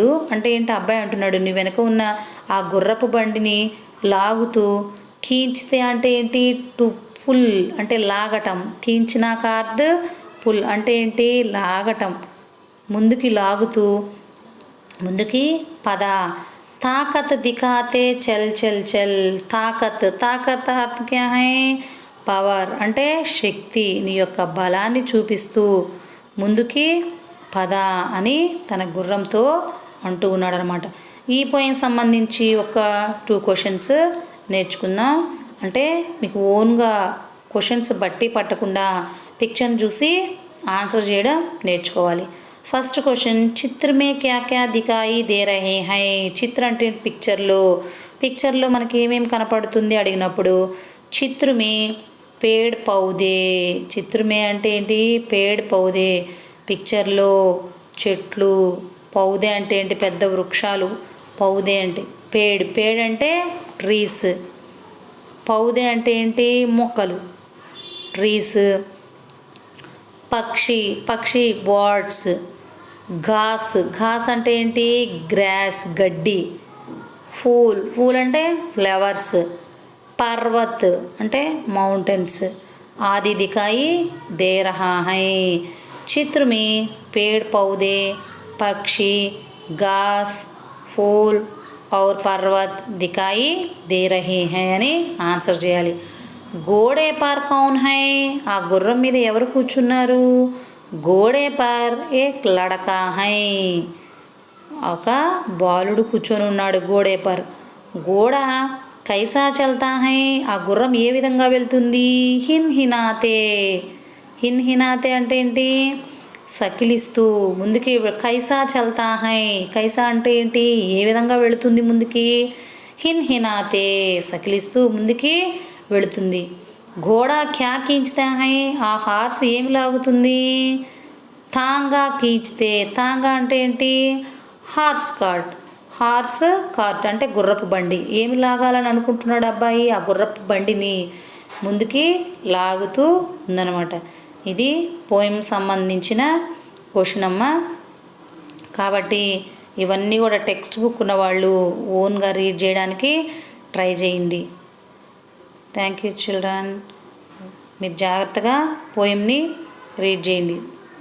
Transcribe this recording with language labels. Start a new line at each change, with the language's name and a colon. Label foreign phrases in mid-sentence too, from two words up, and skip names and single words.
Telugu: అంటే ఏంటి, అబ్బాయి అంటున్నాడు నీ వెనక ఉన్న ఆ గుర్రపు బండిని లాగుతూ, ఖీంచితే అంటే ఏంటి,
English: to pull
Telugu: అంటే లాగటం, ఖీంచిన కార్డ్ పుల్ అంటే ఏంటి లాగటం, ముందుకి లాగుతూ ముందుకి పద.
Hindi: ताकत दिखाते चल चल चल, ताकत అర్థం क्या है,
Telugu: పవర్ అంటే శక్తి, నీ యొక్క బలాన్ని చూపిస్తూ ముందుకి పద అని తన గుర్రంతో అంటూ ఉన్నాడు అనమాట. ఈ పోయం సంబంధించి ఒక 2 క్వశ్చన్స్ నేర్చుకుందాం. అంటే మీకు ఓన్గా క్వశ్చన్స్ బట్టి పట్టకుండా పిక్చర్ని చూసి ఆన్సర్ చేయడం నేర్చుకోవాలి.
English: first question,
Hindi: चित्र में क्या क्या दिखाई दे रहे है.
Telugu: చిత్ర అంటే పిక్చర్లో మనకి ఏమేమి కనపడుతుంది అడిగినప్పుడు
Hindi: चित्र में पेड़ पौधे, चित्र में
Telugu: అంటే ఏంటి,
Hindi: पेड़ पौधे,
Telugu: పిక్చర్లో చెట్లు, పౌదే అంటే ఏంటి పెద్ద వృక్షాలు, పౌదే అంటే పేడ్ అంటే ట్రీస్, పౌదే అంటే ఏంటి మొక్కలు ట్రీస్. పక్షి బర్డ్స్. ఘాస్ అంటే ఏంటి గ్రాస్ గడ్డి. ఫూల్ అంటే ఫ్లవర్స్. పర్వత్ అంటే మౌంటైన్స్.
Hindi: आदि दिखाई दे रहा है. चित्र में पेड़ पौधे पक्षी घास फूल और पर्वत दिखाई दे रहे हैं
Telugu: అని ఆన్సర్ చేయాలి.
Hindi: घोड़े पर कौन है,
Telugu: ఆ గుర్రం మీద ఎవరు కూర్చున్నారు,
Hindi: घोड़े पर एक लड़का है
Telugu: ఒక బాలుడు కూర్చొని ఉన్నాడు
Hindi: घोड़े पर घोड़ा कैसा चलता है
Telugu: ఆ గుర్రం ఏ విధంగా వెళ్తుంది
Hindi: हिन हिनाते हिन हिनाते
Telugu: అంటే ఏంటి సకిలిస్తూ ముందుకి
Hindi: कैसा चलता है
Telugu: కైసా అంటే ఏంటి ఏ విధంగా వెళుతుంది ముందుకి
Hindi: हिन हिनाते
Telugu: సకిలిస్తూ ముందుకి వెళుతుంది
Hindi: घोड़ा क्या खींचता है
Telugu: ఆ హార్స్ ఏమి లాగుతుంది
Hindi: तांगा खींचते
Telugu: తాంగా అంటే ఏంటి
English: horse cart
Telugu: అంటే గుర్రపు బండి ఏమి లాగాలని అనుకుంటున్నాడు అబ్బాయి ఆ గుర్రపు బండిని ముందుకి లాగుతూ ఉందన్నమాట ఇది పోయం సంబంధించిన క్వశ్చన్ అమ్మ కాబట్టి ఇవన్నీ కూడా
English: text book
Telugu: ఉన్న వాళ్ళు ఓన్గా రీడ్ చేయడానికి ట్రై చేయండి
English: thank you children
Telugu: మీరు జాగ్రత్తగా పోయంని రీడ్ చేయండి